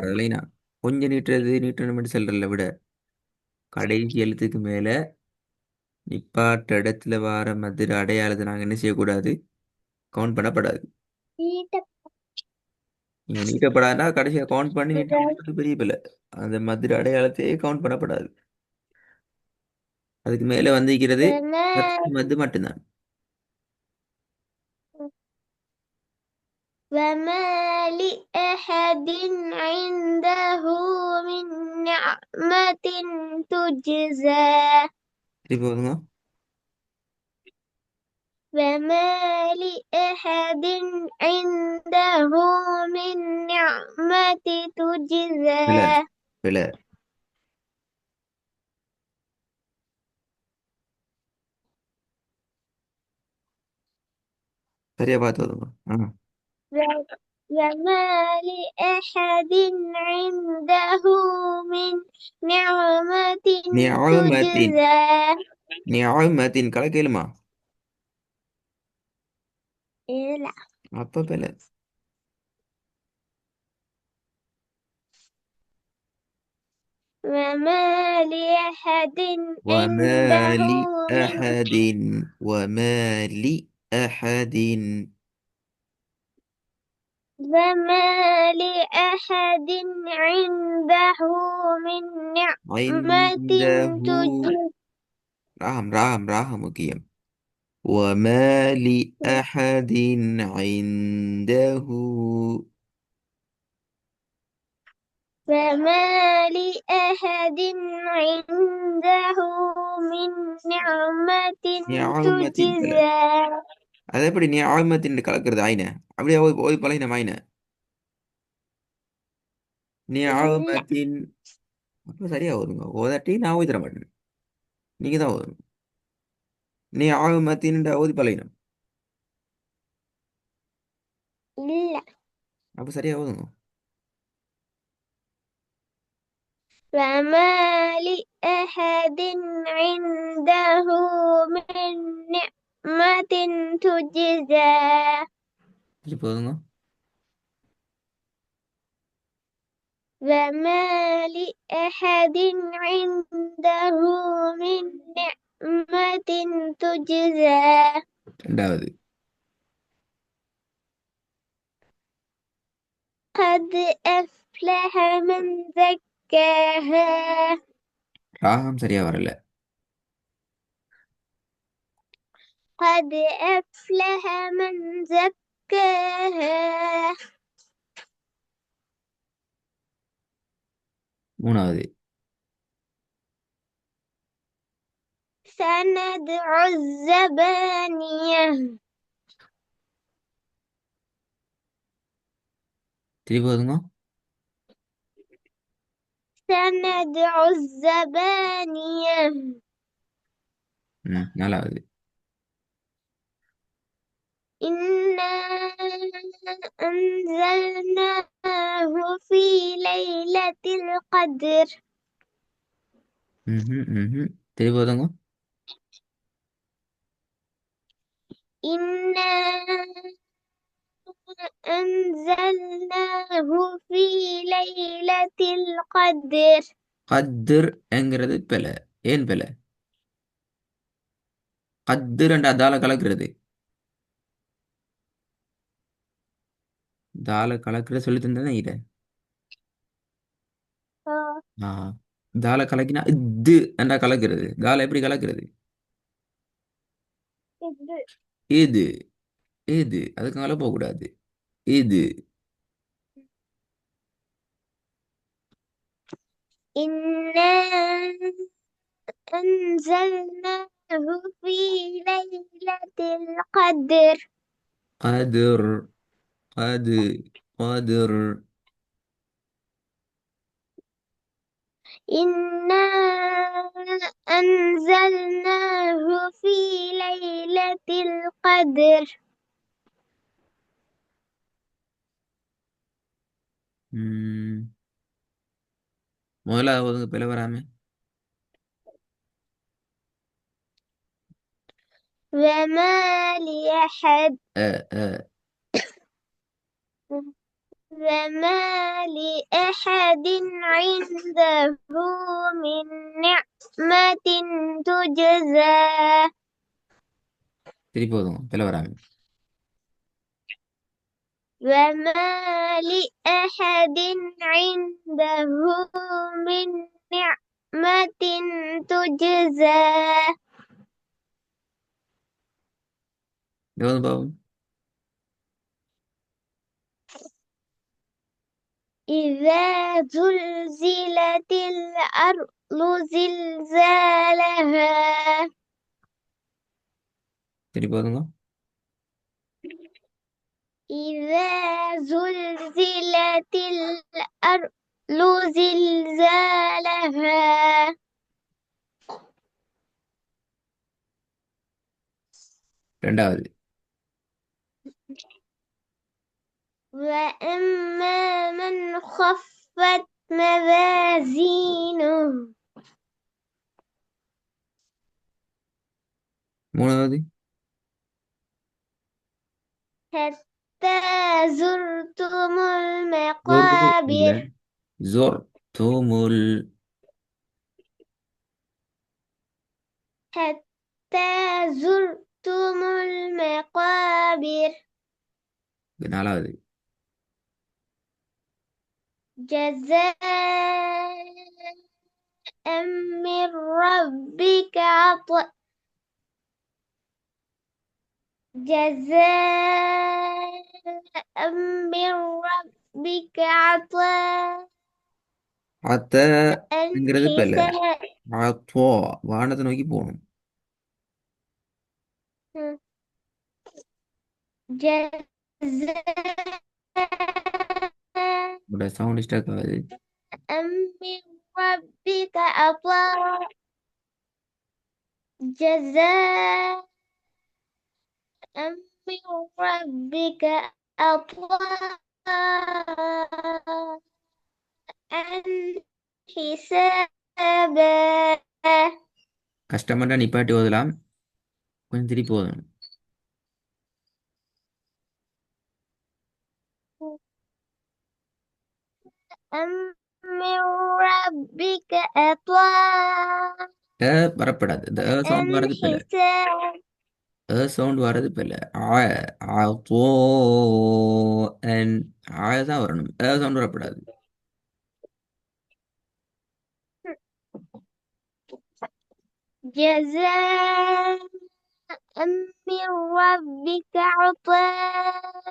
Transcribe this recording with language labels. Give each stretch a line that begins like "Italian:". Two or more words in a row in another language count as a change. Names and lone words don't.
Tamil: கணக்கெடுக்கப்படுறது இல்லைனா கொஞ்சம் நீட்டுறது நீட்டணும் செல்றல விட கடைசி எழுத்துக்கு மேல நிப்பாட்ட இடத்துல வார மத்திர அடையாளத்தை நாங்க என்ன செய்யக்கூடாது? கவுண்ட் பண்ணப்படாது. நீட்ட நீங்க நீட்டப்படாதுன்னா கடைசியா கவுண்ட் பண்ணி நீட்டப்பட்டது பெரிய பிள்ளை. அந்த மத்திர அடையாளத்தையே கவுண்ட் பண்ணப்படாது. அதுக்கு மேல வந்திருக்கிறது
Arabic: وما
Tamil: பத்து மத்து மட்டும்தான்.
Arabic: وما لأحد عنده من نعمة تجزى
Tamil: திருப்பி போதுங்க.
Arabic: وما لأحد عنده من نعمة تجزى
Tamil: பிள்ளை பிள்ளை சரியா பார்த்து வருங்க.
Arabic: وما لأحد عنده من نعمة
Tamil: நியாமத்தின்
Arabic: تجزى
Tamil: நியாமத்தின் கலக்கலுமா?
Arabic: إيه
Tamil: அப்ப பிள்ளை.
Arabic: وما لأحد وما عنده من لأحد وما لأحد وما لأحد عنده من نعمة عنده تجزى راهم முக்கியம். وما لأحد عنده وما لأحد عنده من نعمة
Tamil: நியாமத்தின் பிள்ளை.
Arabic: تجزى
Tamil: அது எப்படி நியாமத்தின் கலக்கிறது ஆயின? அப்படியே ஓய் ஓய் பழகினம் ஆயின. இல்ல நியாமத்தின் அப்ப சரியா வருங்க. ஓதாட்டி நான் ஓதி தர மாட்டேன். நீங்க தான் ஓதணும். நியாமத்தின் ஓதி பழகினம். இல்ல அப்ப சரியா ஓதுங்க.
Arabic: وما لأحد عنده من نعمة تجزى
Tamil: திருப்பி ஓதுங்க.
Arabic: وما لأحد عنده من نعمة تجزى
Tamil: ரெண்டாவது
Arabic: قد أفلح من زكاها
Tamil: ராகம் சரியா வரல.
Arabic: قد أفلح من زكاها
Tamil: மூணாவது
Arabic: سندع الزبانية.
Tamil: திருப்பி ஓதுங்க.
Arabic: سندع الزبانية.
Tamil: நாலாவது.
Arabic: إنا أنزلناه في ليلة القدر.
Tamil: திருப்பி ஓதுங்க.
Arabic: إنا أنزلناه في ليلة القدر.
Tamil: கதிர் என்கிறது பிழை. ஏன் பிழை? கதிர் என்ற தால கலக்கிறது. தால கலக்கிறது சொல்லி தந்தேன் இதை. آه. ஆ தால கலக்கினா இது என்றா கலக்கிறது. தால எப்படி கலக்கிறது? இது இது அதுக்கு மேல போகக்கூடாது. இது.
Arabic: إنا أنزلناه في ليلة القدر. قدر. قد قدر. إنا أنزلناه في ليلة القدر.
Tamil: ம், முதல்ல ஒதுங்க பிழை வராம.
Arabic: وما لأحد அ وما لأحد عنده من نعمة تجزى.
Tamil: திருப்பி ஒதுங்க பிழை வராம.
Arabic: وما لأحد عنده من نعمة تجزى.
Tamil: எவ்வளவு பாவம்?
Arabic: إذا زلزلت الأرض زلزالها.
Tamil: திருப்பி ஒதுங்க.
Arabic: إذا زلزلت الأرض زلزالها.
Tamil: ரெண்டாவது.
Arabic: وأما من خفت موازينه.
Tamil: மூணாவது.
Arabic: حتى زرتم
Tamil: ஜொர் இல்ல.
Arabic: المقابر.
Tamil: ஜொர் தூமுல்.
Arabic: حتى زرتم المقابر.
Tamil: நாலாவது.
Arabic: جزاء من ربك عطاء. جزاء من ربك عطاء
Tamil: அத்தங்கிறது பிழை.
Arabic: حساب.
Tamil: அப்போ வானத்தை நோக்கி போகணும்.
Arabic: جزاء
Tamil: உங்களோட
English: sound stuck
Tamil: ஆகுது.
Arabic: من ربك عطاء. جزاء من ربك عطاء حسابا.
Tamil: கஷ்டமண்டா நிப்பாட்டி ஓதலாம். கொஞ்சம் திருப்பி ஓதணும்.
Arabic: من ربك عطاء
Tamil: வரப்படாது. இந்த சவுண்ட் வர்றது பிள்ளை.
Arabic: حسابا.
Tamil: சவுண்ட் வர்றது பிள்ளை. ஆத்தோ அண்ட் தான் வரணும். சவுண்ட் வரப்படாது.
Arabic: جزاء من ربك عطاء.